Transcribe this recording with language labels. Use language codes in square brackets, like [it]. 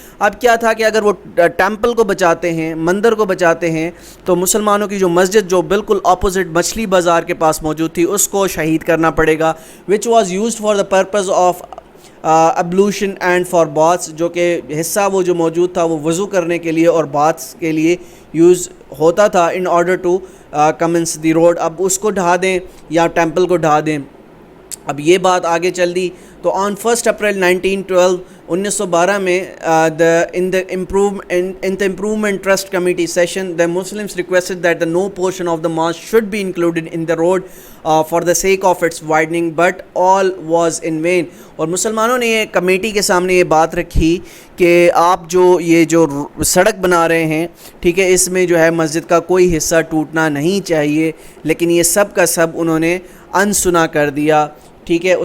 [ur] اب کیا تھا کہ اگر وہ ٹیمپل کو بچاتے ہیں, مندر کو بچاتے ہیں, تو مسلمانوں کی جو مسجد جو بالکل اپوزٹ مچھلی بازار کے پاس موجود تھی اس کو شہید کرنا پڑے گا, [en] which was used for the purpose of ablution and for baths, [ur] جو کہ حصہ وہ جو موجود تھا وہ وضو کرنے کے لیے اور باتس کے لیے یوز ہوتا تھا [en] In order to commence the road. [ur] اب اس کو ڈھا دیں یا ٹیمپل کو ڈھا دیں. اب یہ بات آگے چل دی [en] تو on 1 April 1912 میں in the improvement trust committee session the Muslims requested that the no portion of the mosque should be included in the road for the sake of its widening, but all was in vain. [ur] اور مسلمانوں نے یہ committee کے سامنے یہ بات رکھی کہ آپ یہ جو سڑک بنا رہے ہیں, ٹھیک ہے, اس میں جو ہے مسجد کا کوئی حصہ ٹوٹنا نہیں چاہیے, لیکن یہ سب کا سب انہوں نے انسنا کر دیا, ٹھیک ہے.